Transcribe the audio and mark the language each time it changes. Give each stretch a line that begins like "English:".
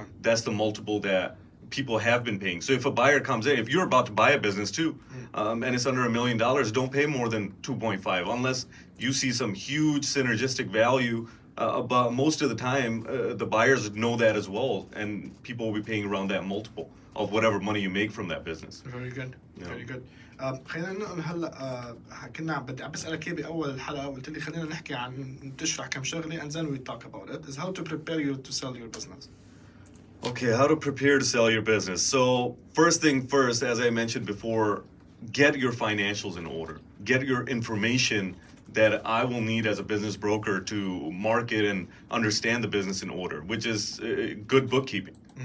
English: That's the multiple that people have been paying. So if a buyer comes in, if you're about to buy a business too, and it's under $1 million, don't pay more than 2.5 unless you see some huge synergistic value. But most of the time, the buyers know that as well, and people will be paying around that multiple of whatever money you make from that business. Very good. Very good.
Arabic: خلينا نقول هلا كنا بدي عم بسألك اياه بأول الحلقة، قلت لي خلينا نحكي عن تشرح كم شغلة
English: and then we talk about it. Is how to prepare you to sell your business. Okay, how to prepare to sell your business. So first thing first, as I mentioned before, get your financials in order. Get your information that I will need as a business broker to market and understand the business in order, which is good bookkeeping.